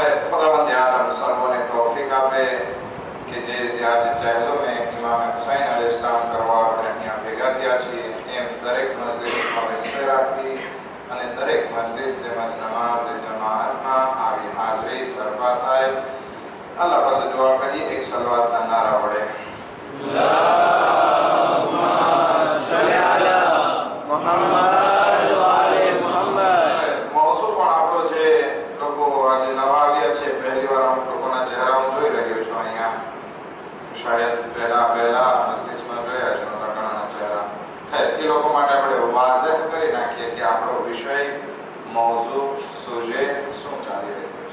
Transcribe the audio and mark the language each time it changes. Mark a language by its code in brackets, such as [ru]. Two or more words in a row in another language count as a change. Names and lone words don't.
[gu] ખુદાવંદ આલમ સર્વોને તૌફીક આપે કે જે રીતે આજે ચહેલો મેં ઇમામ હુસૈન અલૈહિસ્સલામ કરવા આપણે અહીંયા ભેગા થયા છીએ, એમ દરેક મજલિસમાં બેસી રાખી અને દરેક મજલિસ તેમજ નમાઝ જમાઅતમાં આવી હાજરી બરપા થાય. અલ્લાહ પાસે દુઆ કરીએ એક સલવાતના નારા વડે. [ar] اللهم صل على محمد وآل محمد. [gu] મૌસૂ પણ આપણો જે લોકો આજે નવા આવ્યા છે, પહેલી વાર અમુક લોકોના ચહેરા હું જોઈ રહ્યો છું અહીંયા, શાયદ પહેલા મજલિસમાં જોયા છે ઘણાના ચહેરા. એ લોકો માટે આપણે વાઝેહ કરી નાખીએ કે આપણો વિષય, મૌઝૂ, સુજે શું ચાલી રહ્યું છે.